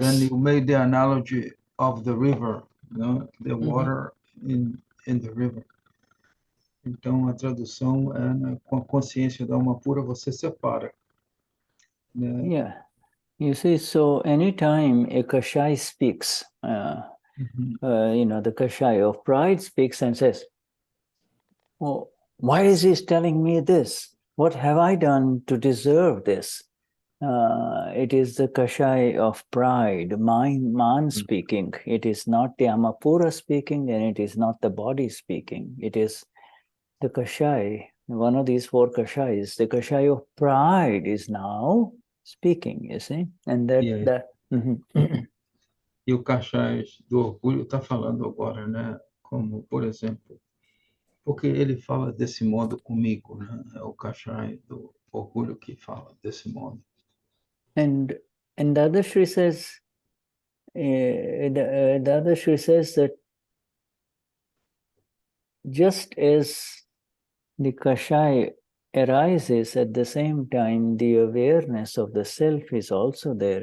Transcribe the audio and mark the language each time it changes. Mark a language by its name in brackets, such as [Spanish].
[English] Then you made the analogy of the river, né? The water in the river. [Portuguese] Então, a tradução é, né, com a consciência da alma pura, você separa. Né? Yeah. [English] You see, so anytime a Kashai speaks, the Kashai of pride speaks and says, "Oh, why is he telling me this? What have I done to deserve this?" It is the Kashai of pride, man speaking. It is not the Amapura speaking, and it is not the body speaking. It is the Kashai, one of these four Kashais, the Kashai of pride is now speaking, you see? And that [Portuguese] E o Kashai do orgulho está falando agora, né? Como, por exemplo, porque ele fala desse modo comigo, né? É o Kashai do orgulho que fala desse modo. [English] And Dadashri says, Dadashri says that just as the Kashai arises, at the same time, the awareness of the self is also there.